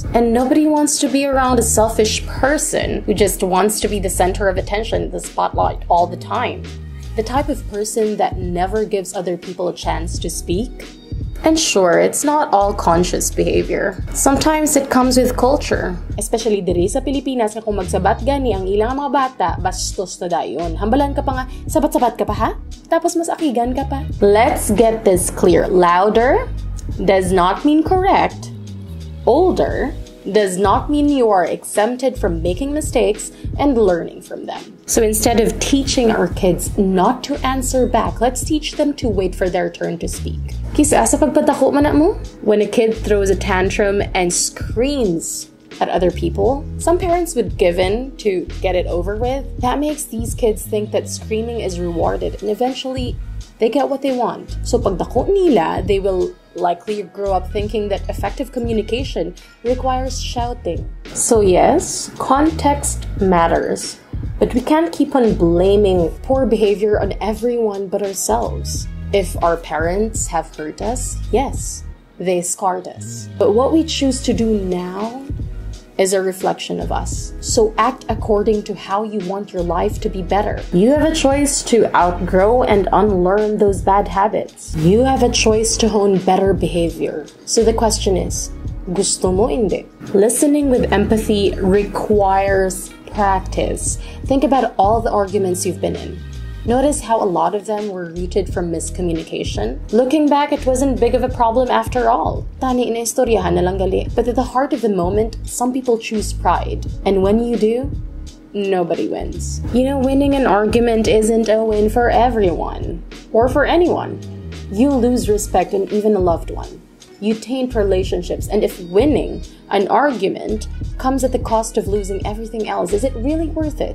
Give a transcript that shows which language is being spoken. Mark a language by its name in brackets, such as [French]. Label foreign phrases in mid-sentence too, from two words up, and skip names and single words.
[English] And nobody wants to be around a selfish person who just wants to be the center of attention, the spotlight all the time. The type of person that never gives other people a chance to speak. And sure, it's not all conscious behavior. Sometimes it comes with culture. [Hiligaynon] Especially diri sa Pilipinas na kung magsabat gani ang ilang mga bata, bastos na dayon. Hambalan ka pa nga, sabat-sabat ka pa ha? Tapos mas akigan ka pa. [English] Let's get this clear. Louder does not mean correct. Older does not mean you are exempted from making mistakes and learning from them. So instead of teaching our kids not to answer back, let's teach them to wait for their turn to speak. [Hiligaynon] Kisa sa pagpadako man mo, [English] when a kid throws a tantrum and screams at other people, some parents would give in to get it over with. That makes these kids think that screaming is rewarded, and eventually they get what they want. [Hiligaynon] So pagdako nila, [English] they will likely grow up thinking that effective communication requires shouting. So yes, context matters, but we can't keep on blaming poor behavior on everyone but ourselves. If our parents have hurt us, yes, they scarred us. But what we choose to do now is a reflection of us. So act according to how you want your life to be better. You have a choice to outgrow and unlearn those bad habits. You have a choice to hone better behavior. So the question is, [Hiligaynon] gusto mo hindi? [English] Listening with empathy requires practice. Think about all the arguments you've been in. Notice how a lot of them were rooted from miscommunication. Looking back, it wasn't big of a problem after all. [Hiligaynon] Tani na istoryahan na lang gali. [English] But at the heart of the moment, some people choose pride. And when you do, nobody wins. You know, winning an argument isn't a win for everyone. Or for anyone. You lose respect in even a loved one. You taint relationships. And if winning an argument comes at the cost of losing everything else, is it really worth it?